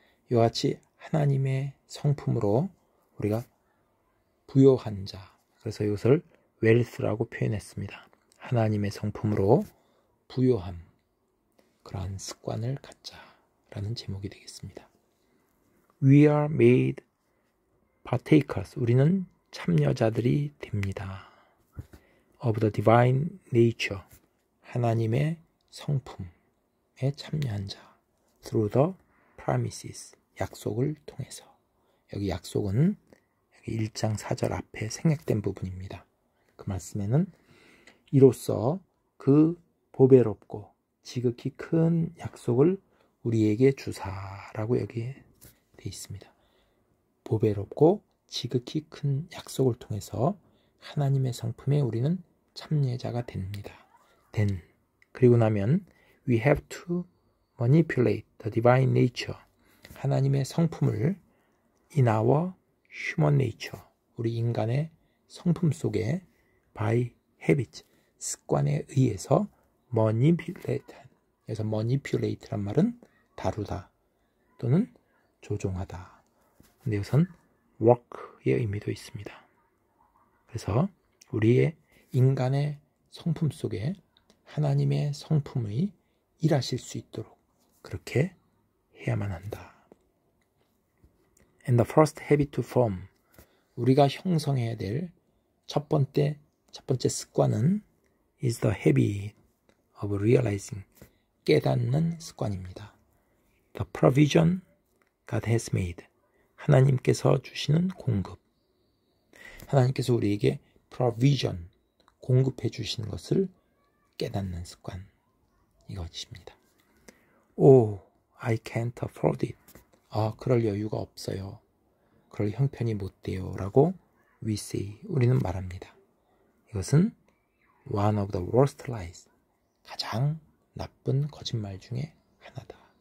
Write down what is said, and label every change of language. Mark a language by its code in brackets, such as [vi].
[ko] 이와 같이 하나님의 성품으로 우리가 부요한 자, 그래서 이것을 웰스라고 표현했습니다. 하나님의 성품으로 부요함, 그러한 습관을 갖자라는 제목이 되겠습니다. [en] We are made partakers, [ko] 우리는 참여자들이 됩니다. [en] of the divine nature, [ko] 하나님의 성품에 참여한 자. [en] through the promises, [ko] 약속을 통해서. 여기 약속은 여기 1장 4절 앞에 생략된 부분입니다. 그 말씀에는 이로써 그 보배롭고 지극히 큰 약속을 우리에게 주사라고 여기에 되어 있습니다. 보배롭고 지극히 큰 약속을 통해서 하나님의 성품에 우리는 참여자가 됩니다. 그리고 나면 [en] we have to manipulate the divine nature, [ko] 하나님의 성품을 [en] in our human nature, [ko] 우리 인간의 성품 속에 [en] by habit, [ko] 습관에 의해서 manipulate, 그래서 manipulate란 말은 다루다 또는 조종하다. 근데 이것은 work의 의미도 있습니다. 그래서 우리의 인간의 성품 속에 하나님의 성품이 일하실 수 있도록 그렇게 해야만 한다. [en] And the first habit to form, [ko] 우리가 형성해야 될 첫 번째 습관은 [en] is the habit of realizing, [ko] 깨닫는 습관입니다. [en] The provision God has made, [ko] 하나님께서 주시는 공급. 하나님께서 우리에게 provision, 공급해 주시는 것을 깨닫는 습관, 이것입니다. [en] Oh, I can't afford it. [ko] 그럴 여유가 없어요. 그럴 형편이 못 돼요. 라고 [en] we say, [ko] 우리는 말합니다. 이것은 [en] one of the worst lies, [ko] 가장 나쁜 거짓말 중에 하나다.